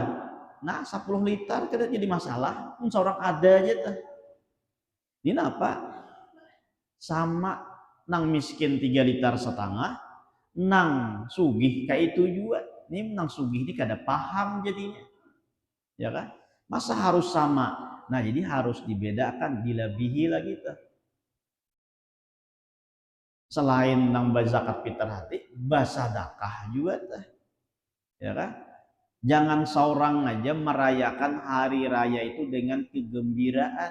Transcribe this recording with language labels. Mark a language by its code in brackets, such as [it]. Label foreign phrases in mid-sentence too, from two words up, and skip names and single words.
[bjn] Nah 10 liter kada jadi masalah mun seorang ada aja tuh. [id] Ini apa? [bjn] Sama nang miskin 3 liter setengah, nang sugih kayak itu juga. Ini nang sugih ini kada paham jadinya. [id] Ya kan? Masa harus sama? [bjn] Nah, jadi harus dibedakan dilebihi lagi tuh. Selain nang berzakat fitrah hati, bersedekah juga tuh. [id] Ya kan? Jangan seorang aja merayakan hari raya itu dengan kegembiraan.